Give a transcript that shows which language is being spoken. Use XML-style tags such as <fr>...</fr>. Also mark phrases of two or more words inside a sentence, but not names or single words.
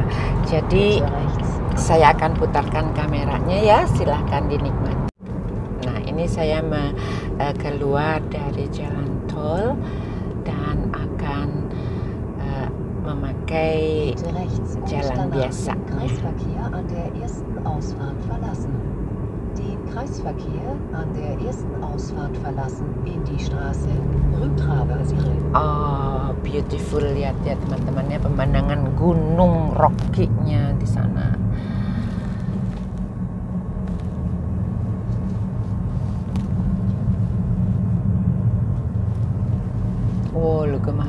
<id>Jadi saya akan putarkan kameranya ya, silahkan dinikmati. Nah, ini saya keluar dari jalan tol dan akan memakai jalan biasa.</id> <de>Den Kreisverkehr an der ersten Ausfahrt verlassen in die Straße Rue Traversiere.</de> <id>Oh, beautiful, lihat ya teman-teman ya, pemandangan Gunung Rocky-nya di sana. Oh, lu gemah.</id>